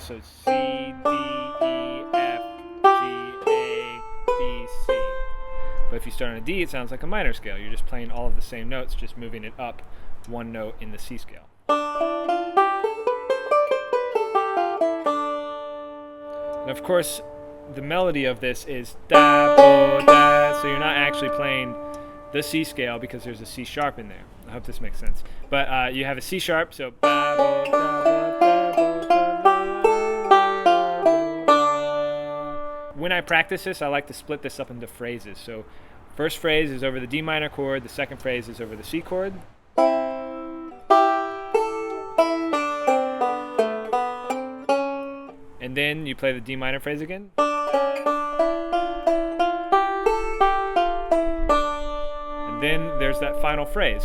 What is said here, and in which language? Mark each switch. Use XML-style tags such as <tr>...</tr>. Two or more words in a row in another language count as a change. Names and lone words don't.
<en>So C, D, E, F, G, A, B, C. But if you start on a D, it sounds like a minor scale. You're just playing all of the same notes, just moving it up one note in the C scale. And of course, the melody of this is da, bo, da, so you're not actually playing the C scale because there's a C sharp in there. I hope this makes sense. But you have a C sharp, so ba, bo, da, bo, da, bo, da. When I practice this, I like to split this up into phrases. So first phrase is over the D minor chord, the second phrase is over the C chord. And then you play the D minor phrase again. And then there's that final phrase.</en>